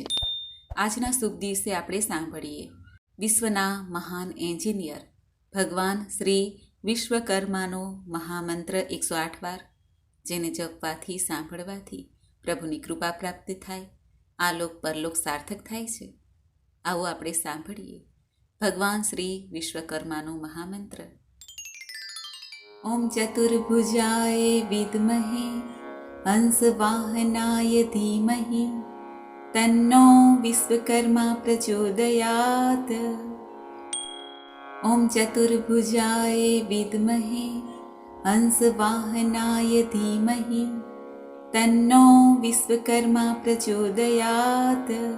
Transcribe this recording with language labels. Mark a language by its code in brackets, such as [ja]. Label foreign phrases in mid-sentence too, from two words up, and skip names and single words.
[gu] આજના શુભ દિવસે આપણે સાંભળીએ વિશ્વના મહાન એન્જિનિયર ભગવાન શ્રી વિશ્વકર્માનો મહામંત્ર 108 વાર, જેને જપવાથી સાંભળવાથી પ્રભુની કૃપા પ્રાપ્ત થાય, આલોક પરલોક સાર્થક થાય છે. આવો આપણે સાંભળીએ ભગવાન શ્રી વિશ્વકર્માનો મહામંત્ર. [sa] ओम चतुर्भुजाय विद्महे हंसवाहनाय धीमहि तन्नो विश्वकर्मा प्रचोदयात्. ओम चतुर्भुजाय विद्महे हंसवाहनाय धीमहि तन्नो विश्वकर्मा प्रचोदयात्.